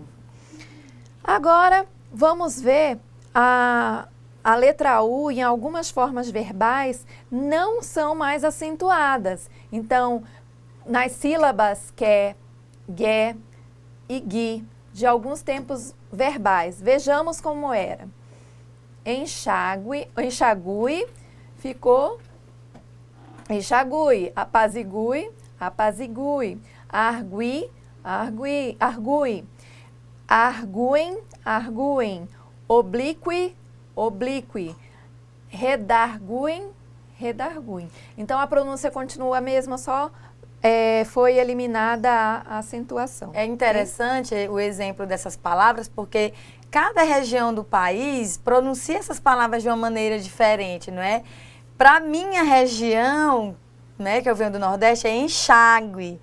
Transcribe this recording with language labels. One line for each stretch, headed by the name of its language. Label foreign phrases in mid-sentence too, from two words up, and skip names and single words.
Portuguese: Agora, vamos ver a letra U em algumas formas verbais não são mais acentuadas. Então, nas sílabas que, gué e gui, de alguns tempos verbais. Vejamos como era. Enxague, ficou enxague, apazigue, apazigue, argui, argui, arguem, arguem, oblique, oblique, redarguem, redarguem. Então a pronúncia continua a mesma, só foi eliminada a acentuação. É interessante o exemplo dessas palavras, porque cada região do país pronuncia essas palavras de uma maneira diferente, não é? Para minha região, né, que eu venho do Nordeste, é enxágue.